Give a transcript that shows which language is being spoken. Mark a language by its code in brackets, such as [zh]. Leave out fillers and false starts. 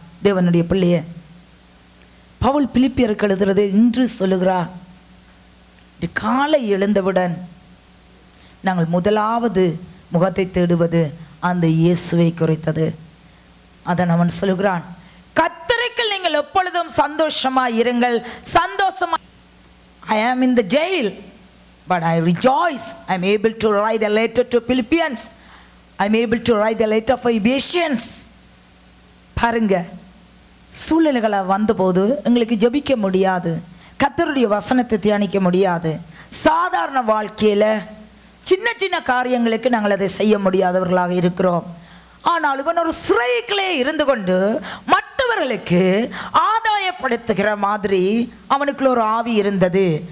[ta] தேவனுடைய பிள்ளையே, பவுல் பிலிப்பியருக்கு எழுதுறது இன்று சொல்லுகிறார், காலை எழுந்தவுடன் நாங்கள் முதலாவது முகத்தை தேடுவது அந்த இயேசுவை குறித்தது. அதன் அவன் சொல்லுகிறான், கர்த்தருக்கு நீங்கள் எப்பொழுதும் சந்தோஷமா இருங்கள், சந்தோஷமா. [en] I am in the jail, but I rejoice. I am able to write a letter to Philippians. I am able to write a letter for Ephesians. [ta] பாருங்க, சூழ்நிலைகளை வந்தபோது எங்களுக்கு ஜெபிக்க முடியாது, கர்த்தருடைய வசனத்தை தியானிக்க முடியாது. சாதாரண வாழ்க்கையில சின்ன சின்ன காரியங்களுக்கு நாங்கள் அதை செய்ய முடியாதவர்களாக இருக்கிறோம். ஆனால் இவன் ஒரு சிறைக்குள்ளே இருந்து கொண்டு மற்றவர்களுக்கு ஆதாயப்படுத்துகிற மாதிரி அவனுக்குள்ள ஒரு ஆவி இருந்தது.